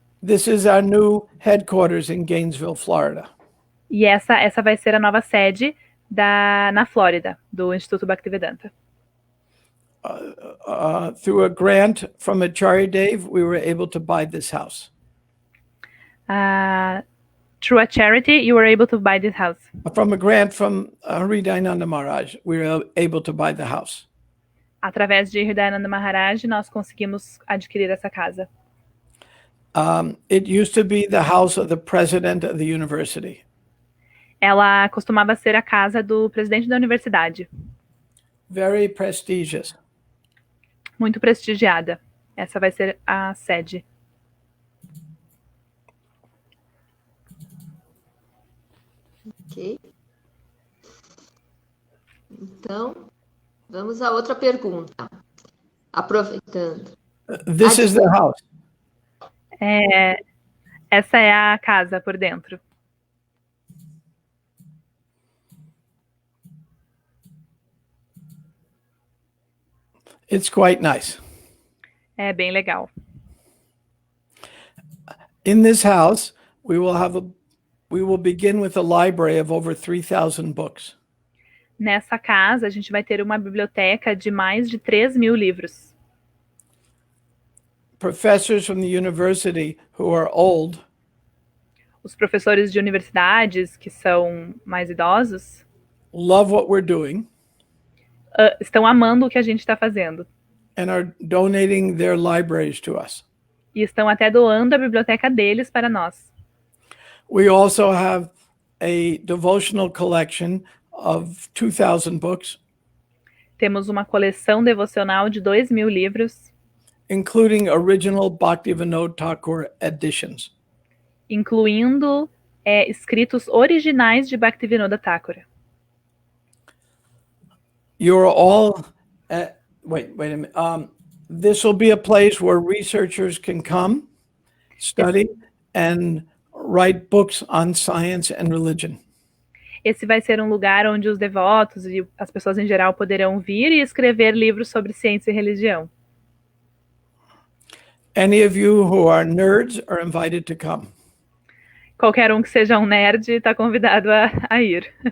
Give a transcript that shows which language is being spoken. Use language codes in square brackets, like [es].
[en] This is our new headquarters in Gainesville, Florida. [pt] E essa vai ser a nova sede na Flórida, do Instituto Bhaktivedanta. [en] Through a grant from Acharya Dev, we were able to buy this house. Through a charity, you were able to buy this house. From a grant from Hridayananda Maharaj, we were able to buy the house. [pt] Através de Hridayananda Maharaj, nós conseguimos adquirir essa casa. [en] It used to be the house of the president of the university. [pt] Ela costumava ser a casa do presidente da universidade. [en] Very prestigious. [pt] Muito prestigiada. Essa vai ser a sede. Ok. Então, vamos a outra pergunta. Aproveitando. [en] This is the house. [pt] Essa é a casa por dentro. [en] It's quite nice. [pt] É bem legal. [en] In this house, we will begin with a library of over 3,000 books. [pt] Nessa casa, a gente vai ter uma biblioteca de mais de 3.000 livros. [en] Professors from the university who are old [pt] Os professores de universidades, que são mais idosos, [en] love what we're doing [pt] estão amando o que a gente está fazendo. [en] and are donating their libraries to us. [pt] E estão até doando a biblioteca deles para nós. [en] We also have a devotional collection of 2,000 books, [pt] Temos uma coleção devocional de 2.000 livros, [en] including original Bhaktivinoda Thakur editions. [pt] incluindo escritos originais de Bhaktivinoda Thakura. [en] You're all, wait a minute. This will be a place where researchers can come, study, and write books on science and religion. [pt] Esse vai ser um lugar onde os devotos e as pessoas em geral poderão vir e escrever livros sobre ciência e religião. [en] Any of you who are nerds are invited to come. [pt] Qualquer um que seja um nerd está convidado a ir.